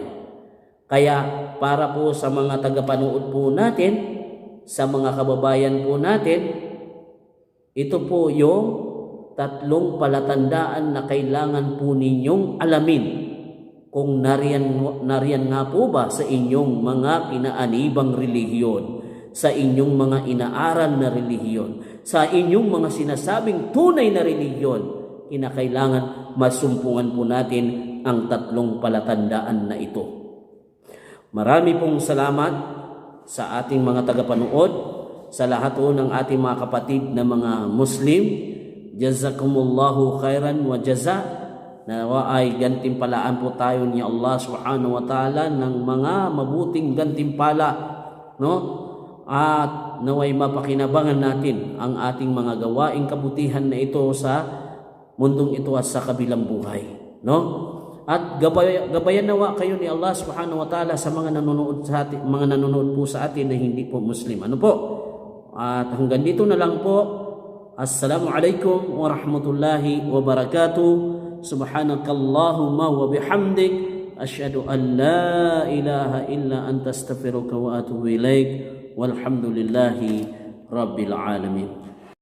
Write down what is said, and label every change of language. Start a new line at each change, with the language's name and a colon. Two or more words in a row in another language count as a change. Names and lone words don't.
Filipino: Kaya para po sa mga tagapanood po natin, sa mga kababayan po natin, ito po yung tatlong palatandaan na kailangan po ninyong alamin kung nariyan nga po ba sa inyong mga kinaanibang relihiyon, sa inyong mga inaaral na relihiyon, sa inyong mga sinasabing tunay na relihiyon. Kinakailangan masumpungan po natin ang tatlong palatandaan na ito. Marami pong salamat sa ating mga tagapanood. sa lahat po ng ating mga kapatid na mga Muslim.
Arabic: جزاكم الله خيرا وجزى.
Filipino: Nawa ay gantimpalaan po tayo ni
Arabic: الله سبحانه وتعالى
Filipino: ng mga mabuting gantimpala, no? At naway mapakinabangan natin ang ating mga gawaing kabutihan na ito sa mundong ito at sa kabilang buhay, no? At gabayan nawa kayo ni
Arabic: الله سبحانه وتعالى
Filipino: sa mga nanonood po sa atin na hindi po Muslim. Ano po? At hanggang dito na lang po.
Arabic: السلام عليكم ورحمة الله وبركاته. سبحانك اللهم وبحمدك أشهد أن لا إله إلا أنت أستغفرك وأتوب إليك. والحمد لله رب العالمين.